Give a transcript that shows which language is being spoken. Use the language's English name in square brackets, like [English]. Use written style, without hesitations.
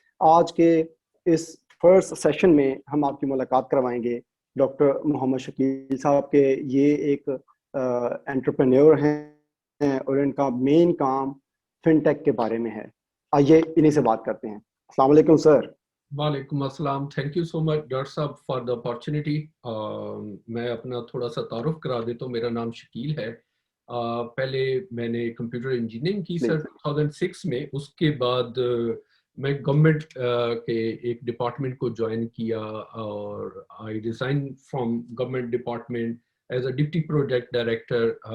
[Urdu] آج کے اس first session میں ہم آپ کی ملاقات کروائیں گے ڈاکٹر محمد شکیل صاحب کے. یہ ایک انٹرپرینیور ہیں اور ان کا مین کام فن ٹیک کے بارے میں ہے. آئیے انہیں سے بات کرتے ہیں. السلام علیکم سر. وعلیکم السلام. [English] Thank you so much doctor صاحب for the opportunity. [Urdu] میں اپنا تھوڑا سا تعارف کرا دیتا ہوں. میرا نام شکیل ہے. پہلے میں نے کمپیوٹر انجینئرنگ کی سر 2006 میں. اس کے بعد میں گورنمنٹ کے ایک ڈپارٹمنٹ کو جوائن کیا اور [English] I resign from government department as a deputy project director.